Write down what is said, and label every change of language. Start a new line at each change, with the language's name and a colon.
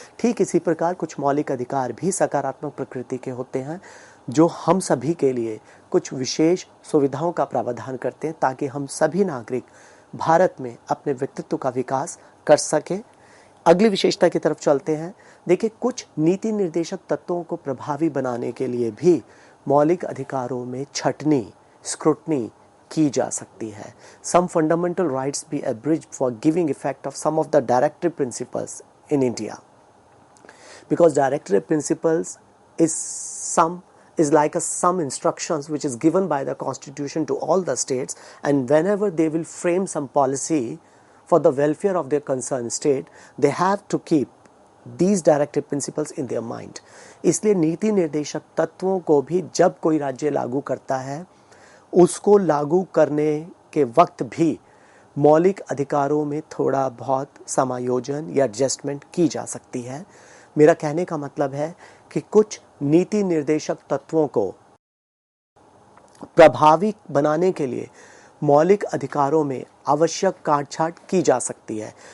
Hindi: ठीक इसी प्रकार कुछ मौलिक अधिकार भी सकारात्मक प्रकृति के होते हैं जो हम सभी के लिए कुछ विशेष सुविधाओं का प्रावधान करते हैं ताकि हम सभी नागरिक भारत में अपने व्यक्तित्व का विकास कर सकें। अगली विशेषता की तरफ चलते हैं। देखिए, कुछ नीति निर्देशक तत्वों को प्रभावी बनाने के लिए भी मौलिक अधिकारों में छटनी, स्क्रूटनी की जा सकती है।
English: Some fundamental rights be abridged for giving effect of some of the directive principles in India, because directive principles is like some instructions which is given by the constitution to all the states, and whenever they will frame some policy for the welfare of their concerned state, they have to keep these directive principles in their mind.
Hindi: इसलिए नीति निर्देशक तत्वों को भी जब कोई राज्य लागू करता है, उसको लागू करने के वक्त भी मौलिक अधिकारों में थोड़ा बहुत समायोजन या एडजस्टमेंट की जा सकती है। मेरा कहने का मतलब है कि कुछ नीति निर्देशक तत्वों को प्रभावी बनाने के लिए मौलिक अधिकारों में आवश्यक काट-छांट की जा सकती है।